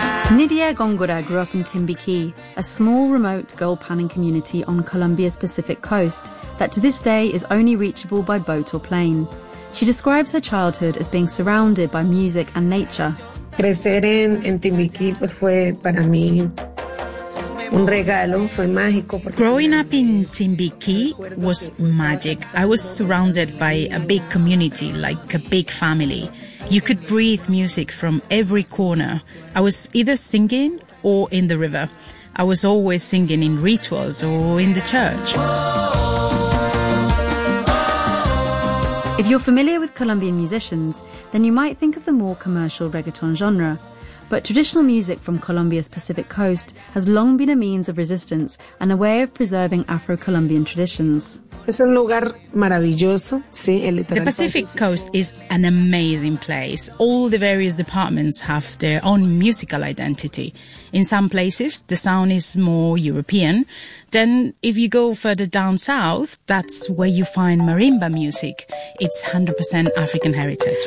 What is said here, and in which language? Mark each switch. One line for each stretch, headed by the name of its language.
English: Nidia Góngora grew up in Timbiquí, a small, remote gold-panning community on Colombia's Pacific coast that to this day is only reachable by boat or plane. She describes her childhood as being surrounded by music and nature.
Spanish: Crecer en Timbiquí fue para mí un regalo, fue mágico.
English: Growing up in Timbiquí was magic. I was surrounded by a big community, like a big family. You could breathe music from every corner. I was either singing or in the river. I was always singing in rituals or in the church. If you're familiar with Colombian musicians, then you might think of the more commercial reggaeton genre. But traditional music from Colombia's Pacific coast has long been a means of resistance and a way of preserving Afro-Colombian traditions.
Spanish: Es un lugar maravilloso, sí, el litoral.
English: The Pacific coast is an amazing place. All the various departments have their own musical identity. In some places, the sound is more European. Then, if you go further down south, that's where you find marimba music. It's 100% African heritage.